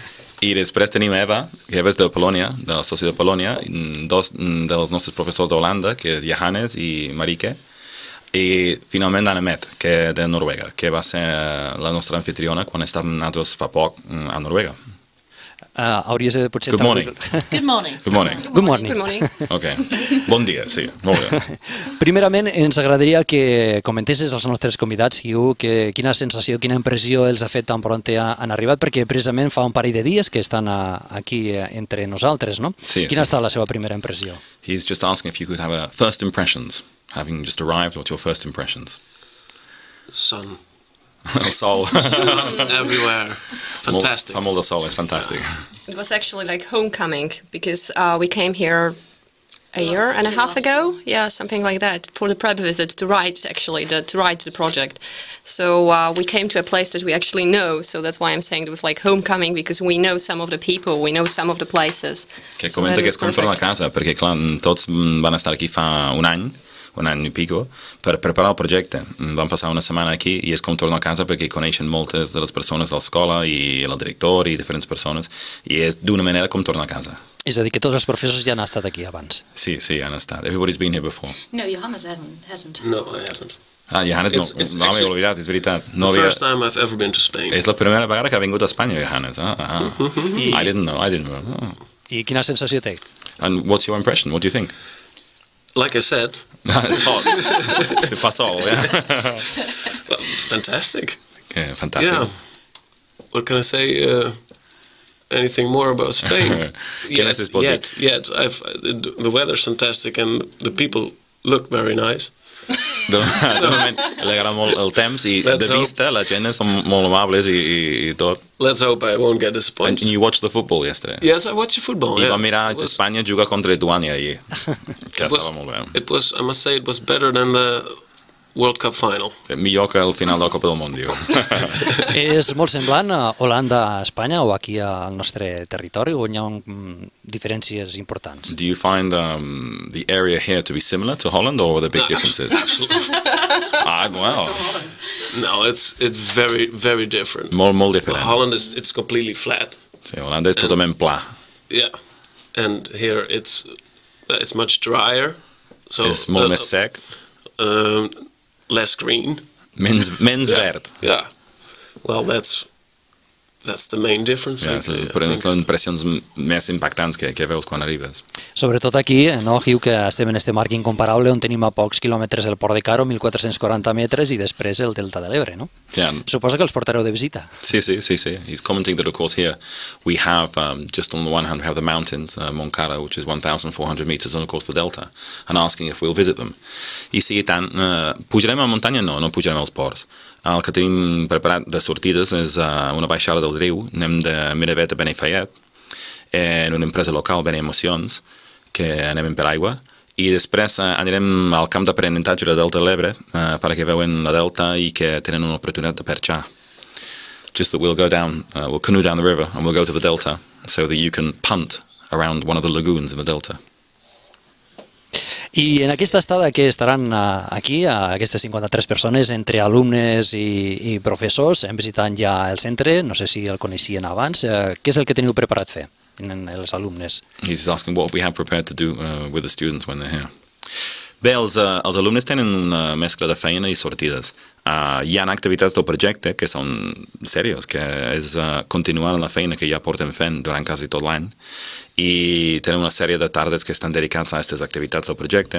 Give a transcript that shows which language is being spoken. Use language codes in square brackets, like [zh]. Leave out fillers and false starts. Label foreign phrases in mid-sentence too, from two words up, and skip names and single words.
[ca] I després tenim Eva, que és de Polònia, del soci de Polònia, 2 dels nostres professors d'Holanda, que és Johannes i Marike, i finalment Anna-Met, que és de Noruega, que va ser la nostra anfitriona quan estàvem nosaltres fa poc a Noruega. Hauries de potser... [en] Good morning. Good morning. Good morning. Good morning. Good morning. [ca] Ok. Bon dia, sí. Molt bé. Primerament, ens agradaria que comentessis als nostres convidats, Hugh, quina sensació, quina impressió els ha fet tan prompte han arribat, perquè precisament fa un parell de dies que estan aquí entre nosaltres, no? Quina ha estat la seva primera impressió? [en] He's just asking if you could have a first impressions. Having just arrived, what's your first impressions? Sun. [ca] Sol. [en] Sun everywhere. Fantastic. [ca] Fa molt de sol, és fantàstic. [en] It was actually like homecoming because we came here a year and a half ago, something like that, for the prep visit to write the project. So we came to a place that we actually know, so that's why I'm saying it was like homecoming, because we know some of the people, we know some of the places. [ca] Que comenta que és com tornar a casa, perquè clar, tots van estar aquí fa un any i pico, per preparar el projecte. Vam passar una setmana aquí i és com tornar a casa perquè coneixen moltes de les persones de l'escola i el director i diferents persones i és d'una manera com tornar a casa. És a dir, que tots els professors ja han estat aquí abans. Sí, han estat. [en] Everybody's been here before. No, Johannes hasn't. No, I haven't. [ca] Johannes no m'he oblidat, és veritat. [en] The first time I've ever been to Spain. [ca] És la primera vegada que ha vingut a Espanya, Johannes. [en] I didn't know. [ca] I quina sensació té? [en] And what's your impression? What do you think? Like I said, it's hot. [ca] Se fa sol, [en] fantastic. Okay, fantastic. Yeah. What can I say? Anything more about Spain? Yet. The weather's fantastic and the people look very nice. [ca] De moment, li agrada molt el temps i de vista la gent són molt amables i tot. [en] Let's hope I won't get disappointed. And you watched the football yesterday? Yes, I watched the football. [ca] I vam mirar Espanya jugar contra Lituània ahir, que estava molt bé. [en] I must say, it was better than the World Cup final. [ca] Millor que el final de la Copa del Món, diu. És molt semblant a Holanda a Espanya o aquí al nostre territori o hi ha diferències importants? [en] Do you find the area here to be similar to Holland or are there big differences? Absolutely. Wow. No, it's very, very different. [ca] Molt diferent. [en] Holland it's completely flat. [ca] Sí, Holanda és totalment pla. [en] Yeah, and here it's much drier. So [ca] és molt més sec. [en] Less green. [ca] Menys verd. [en] Yeah. Well, that's the main difference. [ca] Són impressions més impactants que veus quan arribes. Sobretot aquí, no, Hugh, que estem en este marc incomparable on tenim a pocs quilòmetres el Port de Caro, 1.440 metres, i després el Delta de l'Ebre, no? Suposa que els portareu de visita. Sí. [en] He's commenting that, of course, here we have, just on the one hand, we have the mountains, Mont Caro, which is 1,400 meters, and of course the Delta, and asking if we'll visit them. [ca] I sí, tant, pujarem a la muntanya? No pujarem als ports. El que tenim preparat de sortides és una baixada del riu, anem de Miravet a Benifallet, en una empresa local, Bene Emocions, que anem per aigua, i després anirem al camp d'aprenentatge de Delta de l'Ebre perquè veuen la Delta i que tenen una oportunitat de perxar. [en] Just that we'll go down, we'll canoe down the river and we'll go to the Delta so that you can punt around one of the lagoons in the Delta. [ca] I en aquesta estada que estaran aquí, aquestes 53 persones, entre alumnes i professors, hem visitat ja el centre, no sé si el coneixien abans, què és el que teniu preparat fer els alumnes? [en] He's asking what we have prepared to do with the students when they're here. [ca] Bé, els alumnes tenen una mescla de feina i sortides. Hi ha activitats del projecte que són serios, que és continuar la feina que ja portem fent durant quasi tot l'any, i tenen una sèrie de tardes que estan dedicats a aquestes activitats del projecte.